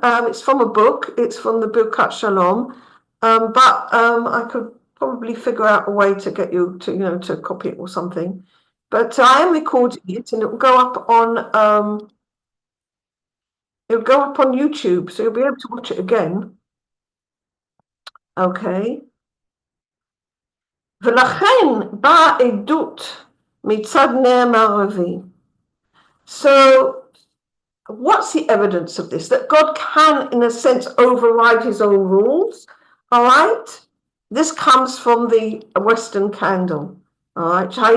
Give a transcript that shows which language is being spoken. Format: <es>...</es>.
<en>It's from a book. It's from the Birkat Shalom. But I could probably figure out a way to get you to copy it or something. But I am recording it, and it will go up on YouTube, so you'll be able to watch it again. Okay.</en> <he>ולכן באה עדות מצד נר מערבי. So</he> <en>what's the evidence of this? That God can, in a sense, override his own rules. All right? This comes from the Western candle. All right?</en>